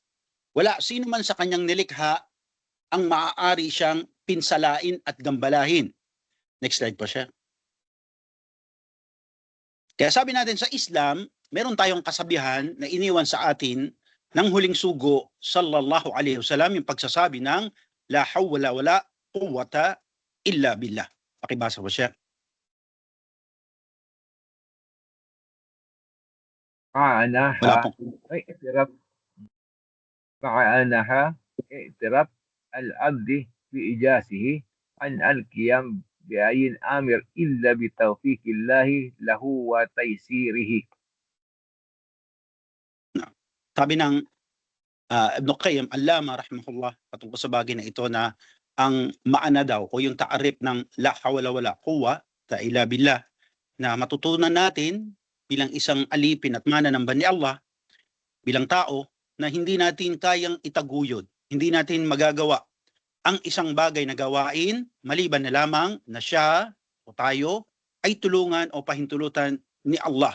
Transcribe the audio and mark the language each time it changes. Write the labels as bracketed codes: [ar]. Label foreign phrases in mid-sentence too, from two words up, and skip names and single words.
[tl] Wala sino man sa kanyang nilikha ang maaari siyang pinsalain at gambalahin. [en] Next slide [tl] po siya. Kaya sabi natin sa Islam, meron tayong kasabihan na iniwan sa atin ng huling sugo, [ar] صلى الله عليه وسلم, [tl] yung pagsasabi ng [ar] لا حول ولا قوة إلا بالله. [tl] Pakibasa po siya. [ar] معناها اعتراف معناها اعتراف العبد بعجزه عن القيام بأي أمر إلا بتوفيق الله له وتيسيره. [tl] Sabi ng Ibn Qayyim, Allama rahimahullah, patungkol sa bagay na ito na ang maana daw o yung taarif ng [ar] لا حول ولا قوة إلا بالله [tl] na matutunan natin bilang isang alipin at mananamba ni Allah bilang tao na hindi natin kayang itaguyod, hindi natin magagawa ang isang bagay na gawain maliban na lamang na siya o tayo ay tulungan o pahintulutan ni Allah.